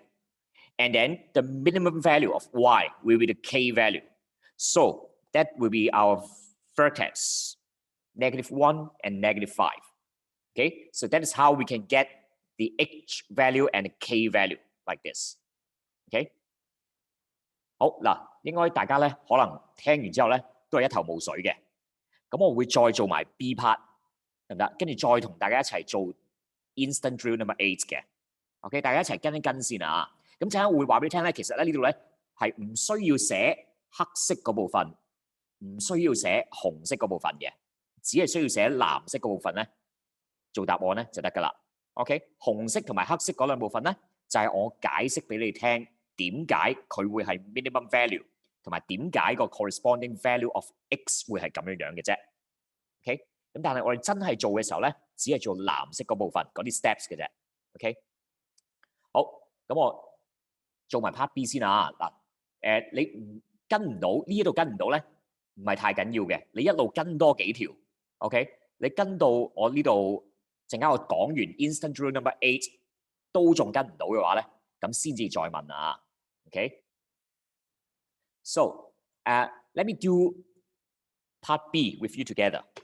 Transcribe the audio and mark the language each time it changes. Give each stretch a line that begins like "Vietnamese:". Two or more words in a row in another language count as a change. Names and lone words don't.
English: And then the minimum value of y will be the k value. So that will be our vertex, -1 and -5. Okay? So that is how we can get the h value and the k value like this. Okay?
Cantonese: 好嗱，應該大家咧可能聽完之後咧都係一頭霧水嘅。咁我會再做埋
English: B part
Cantonese: 得唔得？跟住再同大家一齊做 Instant Drill Number 8 嘅。OK， 大家一齊跟一跟先啊。咁陣間會話俾你聽咧，其實咧呢度咧係唔需要寫黑色嗰部分，唔需要寫紅色嗰部分嘅，只係需要寫藍色嗰部分咧做答案咧就得㗎啦。OK， 紅色同埋黑色嗰兩部分咧就係我解釋俾你聽。點解佢會係
English: minimum value，
Cantonese: 同埋點解個
English: corresponding value of x
Cantonese: 會係咁樣嘅啫。OK， 咁但係我哋真係做嘅時候咧，只係做藍色嗰部分嗰啲 steps 嘅啫。OK， 好，咁我做埋
English: part B
Cantonese: 先啊。嗱，你跟唔到呢一度跟唔到咧，唔係太緊要嘅，你一路跟多幾條。OK， 你跟到我呢度陣間我講完 instant drill number 8 都仲跟唔到嘅話咧，咁先至再問啊。
English: Okay, so let me do part B with you together.